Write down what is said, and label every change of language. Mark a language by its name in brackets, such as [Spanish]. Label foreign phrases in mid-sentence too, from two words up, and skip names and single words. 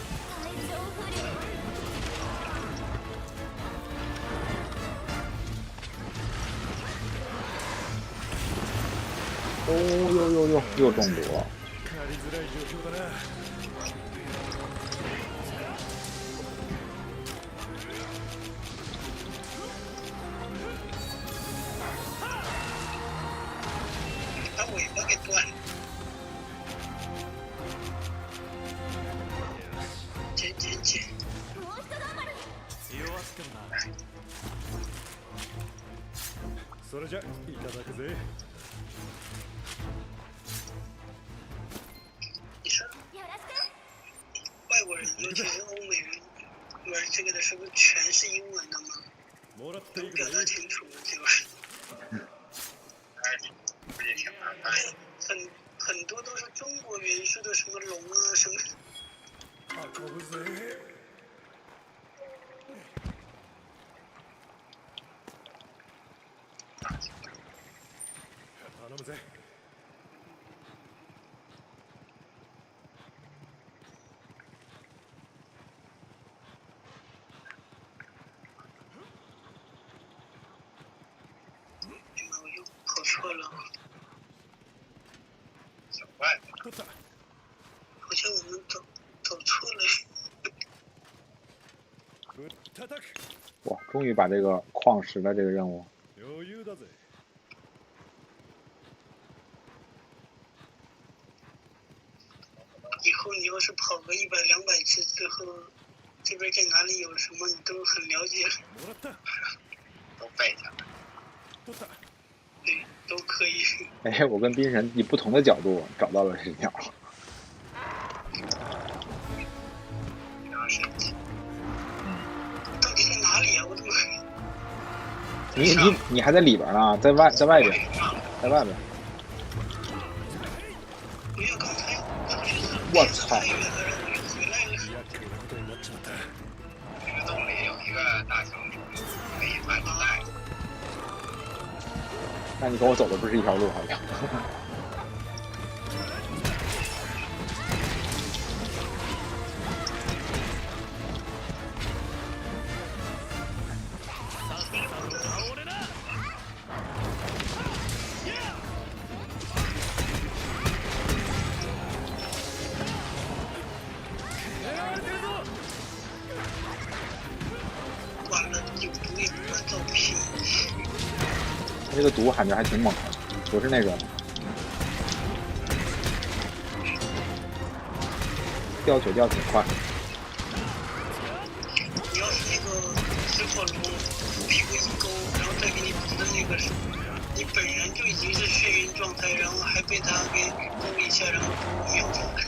[Chinese] 哦又中毒了。 [Japanese] 狩りづらい状況だな。 [Chinese] 把尾巴给断了。捡。 [Japanese] 弱すけどな。それじゃいただくぜ。 [Chinese] 你说，外国人有尤其是欧美人玩这个的时候，全是英文的嘛， [Japanese] もらって [Chinese] 都 [Japanese] いく [Chinese] 表达 [Japanese] ぜ。 [Chinese] 清楚，就是估计挺麻烦。很多都是中国元素的，什么龙啊什么。 [Japanese] 運ぶぜ。頼むぜ。 [Chinese] 哎妈，我又跑错了，小怪的， [Japanese] 取った。 [Chinese] 好像我们走错了。 [Japanese] ぶったたく。 [Chinese] 哇，终于把这个矿石的这个任务， [Japanese] 余裕だぜ。 [Chinese] 以后你要是跑个100、200次之后，这边在哪里有什么你都很了解， [Japanese] もらった。 [Chinese] 都背下来。 [Japanese] 取った。 [Chinese] 对，都可以。哎，我跟冰神以不同的角度找到了这条。非常神奇。到底在哪里啊？我怎么？你还在里边呢，在外边，在外边。没有，刚才出去的我操太远了，然后我又回来了。 [Japanese] 厄介なことになっちまった。 [Chinese] 这个洞里有一个大小虫，可以把你带。那你跟我走的不是一条路，好像。 [Japanese] 俺だ。狙われてるぞ。 [Chinese] 完了，有毒也不能造品。他这个毒感觉还挺猛的，不是那种掉血掉挺快。你要是那个水火龙虎屁股一勾，然后再给你补的那个，你本人就已经是眩晕状态，然后还被他给勾一下，然后秒死。